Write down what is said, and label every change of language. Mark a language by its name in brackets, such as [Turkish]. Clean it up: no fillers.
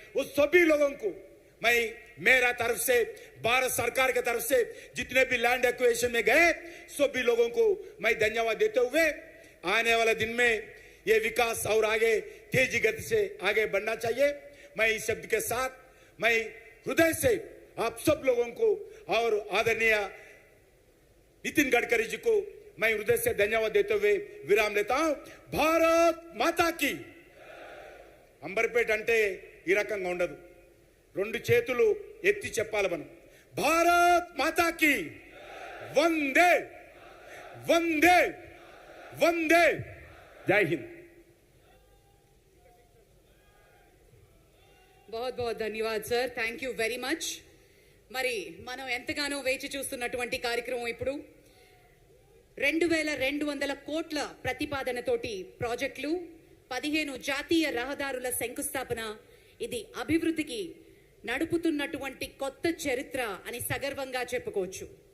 [Hindi] वो सभी लोगों को मैं मेरा तरफ से, भारत सरकार के तरफ से जितने भी लैंड एक्वेशन में गए सभी लोगों को मैं धन्यवाद देते हुए आने वाले दिन में ये विकास और आगे तेजी गति से आगे बढ़ना चाहिए. मैं इस शब्द के साथ मैं हृदय से आप सब लोगों को और आदरणीय नितिन गडकरी जी को मैं हृदय से धन्यवाद देते हुए विराम लेता हूं. भारत माता की. [Telugu] అంబర్పేట అంటే ఈ రకంగా ఉండదు, 2 చేతులు ఎత్తి చెప్పాలి మనం. [Hindi] భారత్ మాతాకి వందే వందే వందే. జై హింద్. बहुत बहुत धन्यवाद sir, [English] Thank you very much. [Telugu] మరి మనం ఎంతగానో వేచి చూస్తున్నటువంటి కార్యక్రమం ఇప్పుడు 2200 కోట్ల ప్రతిపాదనతోటి ప్రాజెక్టులు, 15 జాతీయ రహదారుల శంకుస్థాపన. ఇది అభివృద్ధికి నడుపుతున్నటువంటి కొత్త చరిత్ర అని సగర్వంగా చెప్పుకోవచ్చు.